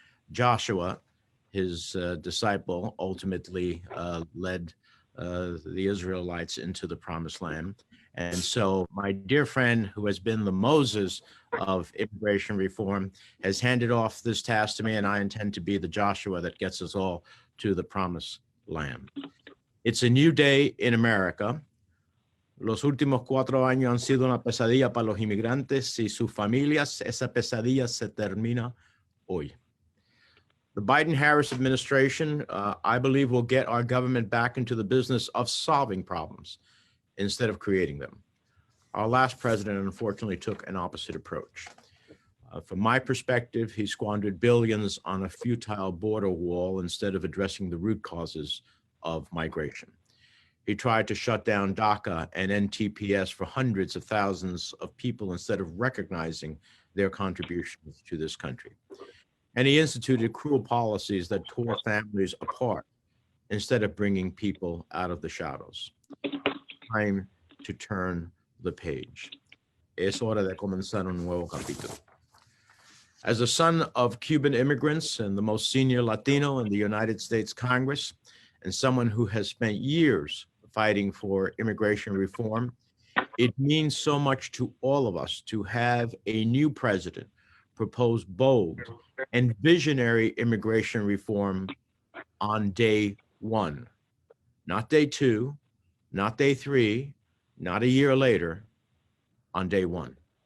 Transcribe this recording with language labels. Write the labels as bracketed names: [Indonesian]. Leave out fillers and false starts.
[English] Joshua, his disciple, ultimately led the Israelites into the promised land. And so my dear friend, who has been the Moses of immigration reform, has handed off this task to me, and I intend to be the Joshua that gets us all to the promised land. It's a new day in America. [Spanish] Los últimos 4 años han sido una pesadilla para los inmigrantes y sus familias. Esa pesadilla se termina hoy. [English] The Biden-Harris administration, I believe, will get our government back into the business of solving problems instead of creating them. Our last president, unfortunately, took an opposite approach. From my perspective, he squandered billions on a futile border wall instead of addressing the root causes of migration. He tried to shut down DACA and NTPS for hundreds of thousands of people instead of recognizing their contributions to this country. And he instituted cruel policies that tore families apart instead of bringing people out of the shadows. Time to turn the page. [Spanish] Es hora de comenzar un nuevo capítulo. [English] As a son of Cuban immigrants and the most senior Latino in the United States Congress, and someone who has spent years fighting for immigration reform, it means so much to all of us to have a new president propose bold and visionary immigration reform on day 1, not day 2, not day 3, not a year later, on day 1.